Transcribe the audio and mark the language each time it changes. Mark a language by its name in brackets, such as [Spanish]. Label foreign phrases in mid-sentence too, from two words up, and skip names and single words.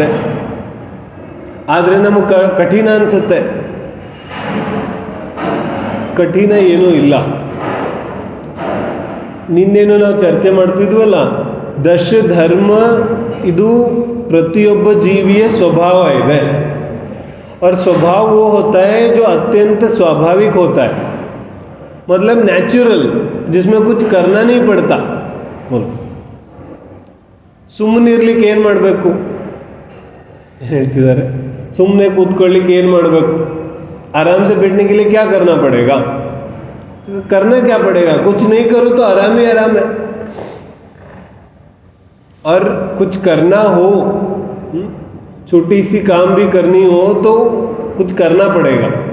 [Kannada] ಆದರೆ ನಮಗೆ ಕಠಿಣ ಅನಿಸುತ್ತೆ. ಕಠಿಣ ಏನೂ ಇಲ್ಲ. ನಿನ್ನೇನು ನಾವು ಚರ್ಚೆ ಮಾಡ್ತಿದ್ವಲ್ಲ, ದಶಧರ್ಮ ಇದು ಪ್ರತಿಯೊಬ್ಬ ಜೀವಿಯ ಸ್ವಭಾವ ಇದೆ. [Hindi] और स्वभाव वो होता है जो अत्यंत स्वाभाविक होता है, मतलब नेचुरल, जिसमें कुछ करना नहीं पड़ता. बोलो, [Kannada] ಸುಮ್ಮನಿರ್ಲಿಕ್ಕೆ ಏನು ಮಾಡಬೇಕು ಹೇಳ್ತಿದ್ದಾರೆ? ಸುಮ್ಮನೆ ಕೂತ್ಕೊಳ್ಳಿಕ್ಕೆ ಏನು ಮಾಡಬೇಕು? [Hindi] आराम से बैठने के लिए क्या करना पड़ेगा? करना क्या पड़ेगा? कुछ नहीं करो तो आराम ही आराम है. और कुछ करना हो, छोटी सी काम भी करनी हो तो कुछ करना पड़ेगा.